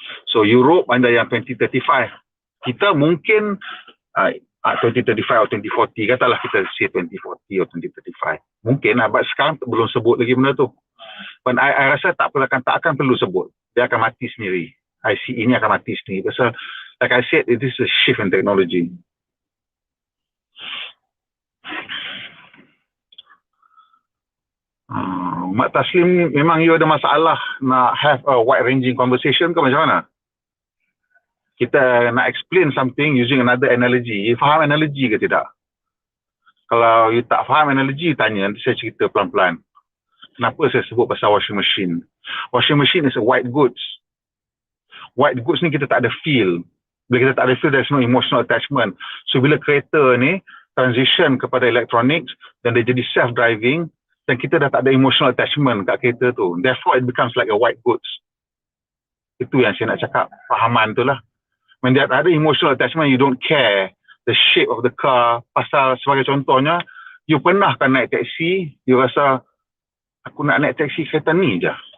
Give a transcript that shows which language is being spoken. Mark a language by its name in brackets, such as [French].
[Malay] So Europe ada yang 2035. Kita mungkin 2035 atau 2040, katalah kita say 2040 atau 2035. Mungkin lah, but sekarang belum sebut lagi benda tu. But I rasa tak akan perlu sebut. Dia akan mati sendiri. ICE ini akan mati sendiri. [English] Pasal, like I said, it is a shift in technology. [Malay] Mak Taslim, memang you ada masalah nak [English] have a wide-ranging conversation [Malay] ke macam mana? Kita nak [English] explain something using another analogy. You [Malay] faham [English] analogy [Malay] ke tidak? Kalau you tak faham analogy, tanya. Nanti saya cerita pelan-pelan. Kenapa saya sebut pasal washing machine? [English] Washing machine is a white goods. [Malay] White goods ni kita tak ada feel. Bila kita tak ada feel, [English] there's no emotional attachment. [Malay] So bila kereta ni transition kepada electronics dan dia jadi self-driving, dan kita dah tak ada emotional attachment kat kereta tu. [English] Therefore, it becomes like a white goods. [Malay] Itu yang saya nak cakap. Fahaman tu lah. [English] When there [Malay] ada [English] emotional attachment, you don't care the shape of the car. [Malay] Pasal sebagai contohnya, you pernah kan naik taksi, you rasa, aku nak naik taksi kereta ni je.